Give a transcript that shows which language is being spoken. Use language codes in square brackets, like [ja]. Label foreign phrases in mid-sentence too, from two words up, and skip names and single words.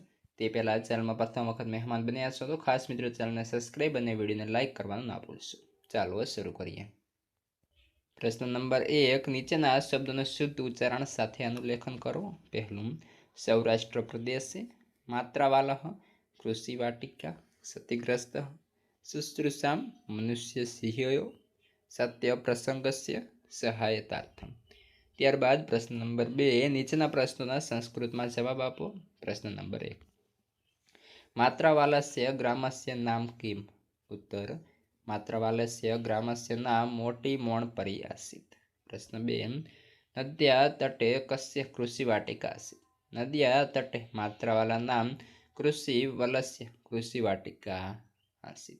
[gu] તે પહેલા ચેનલમાં પ્રથમ વખત મહેમાન બન્યા છો તો ખાસ મિત્રો ચેનલને સબસ્ક્રાઇબ અને વિડીયોને લાઇક કરવાનું ના ભૂલશો। ચાલો શરૂ કરીએ। પ્રશ્ન નંબર 1, નીચેના શબ્દોનું શુદ્ધ ઉચ્ચારણ સાથે અનુલેખન કરો। [sa] પહેલું, सौराष्ट्र प्रदेशे, मात्रावालः, कृषि वाटिका, क्षतिग्रस्त, શુશ્रूषां मनुष्य सिंहयो, सत्य प्रसंगस्य सहायतार्थम। [gu] ત્યારબાદ પ્રશ્ન નંબર 2, નીચેના પ્રશ્નોના સંસ્કૃતમાં જવાબ આપો। પ્રશ્ન નંબર 1, [sa] मात्रावालस्य ग्रामस्य नाम किम? उत्तर, मात्रावालस्य ग्रामस्य नाम मोटी मोणपरी आसीत्। प्रश्न 2, नद्या तटे कस्य कृषिवाटिका आसीत्? नद्या तटे मात्रावाला नाम कृषिवलस्य कृषिवाटिका आसीत्।